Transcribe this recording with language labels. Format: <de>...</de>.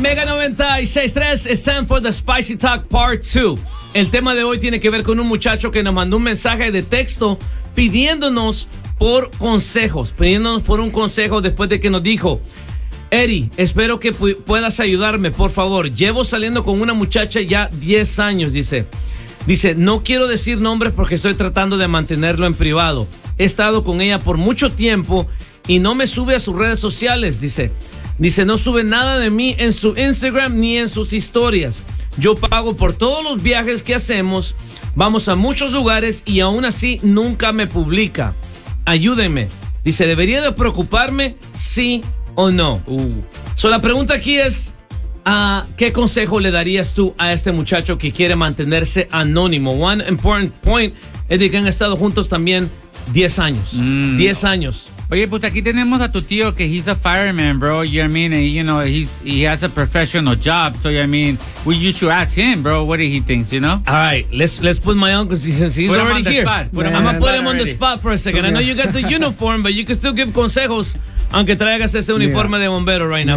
<en>Mega 96.3, it's time for the Spicy Talk Part 2.</en> <es>El tema de hoy tiene que ver con un muchacho que nos mandó un mensaje de texto pidiéndonos por consejos, pidiéndonos por un consejo después de que nos dijo: Eddie, espero que puedas ayudarme, por favor. Llevo saliendo con una muchacha ya 10 años, dice. Dice, no quiero decir nombres porque estoy tratando de mantenerlo en privado. He estado con ella por mucho tiempo y no me sube a sus redes sociales, dice. Dice, no sube nada de mí en su Instagram ni en sus historias. Yo pago por todos los viajes que hacemos, vamos a muchos lugares y aún así nunca me publica. Ayúdenme. Dice, ¿debería de preocuparme? Sí o no.</es> <en>So,</en> <es>la pregunta aquí es, ¿qué consejo le darías tú a este muchacho que quiere mantenerse anónimo?</es> <en>One important point</en> <es>es de que han estado juntos también 10 años. 10 años. Oye, pues aquí tenemos a tu tío que</es> <en>he's a fireman, bro. You know what I mean? And, you know, he has a professional job. So, I mean, you should ask him, bro. What do he thinks, you know? All right, let's put my uncle, since he's already here. Put him on the spot. I'm going to put him on the spot for a second. I know you got the uniform, but you can still give</en> <es>consejos aunque traigas ese uniforme de bombero</es> <en>right now.</en>